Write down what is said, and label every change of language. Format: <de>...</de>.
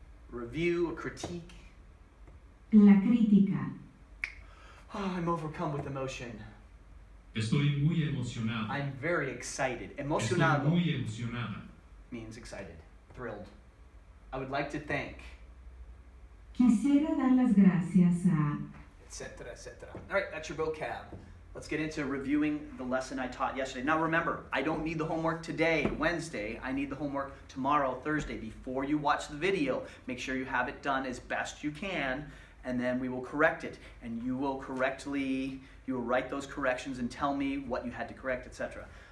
<en>Review, a critique.</en> <es>La crítica.</es> <en>Oh, I'm overcome with emotion.</en> <es>Estoy muy emocionado.</es> <en>I'm very excited.</en> <es>Estoy Emocionado muy emocionada.</es> <en>means excited, thrilled. I would like to thank,</en> <es>Quisiera dar las gracias a...</es> <en>etc., etc. All right, that's your vocab. Let's get into reviewing the lesson I taught yesterday. Now remember, I don't need the homework today, Wednesday. I need the homework tomorrow, Thursday. Before you watch the video, make sure you have it done as best you can, and then we will correct it. And you will write those corrections and tell me what you had to correct, etc.</en>